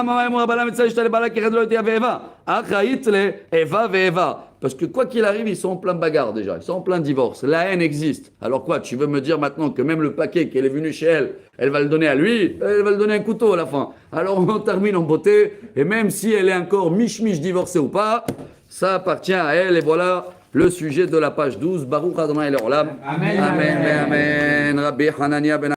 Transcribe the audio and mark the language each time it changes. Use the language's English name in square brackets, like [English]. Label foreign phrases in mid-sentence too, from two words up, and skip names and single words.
[French] Parce que quoi qu'il arrive, ils sont en plein bagarre déjà. Ils sont en plein divorce. La haine existe. Alors quoi, tu veux me dire maintenant que même le paquet qu'elle est venue chez elle, elle va le donner à lui, elle va le donner un couteau à la fin. Alors on termine en beauté. Et même si elle est encore miche-miche divorcée ou pas, ça appartient à elle. Et voilà le sujet de la page 12. [Hebrew] ברוך אדוני לעולם אמן אמן אמן רבי חנניה בן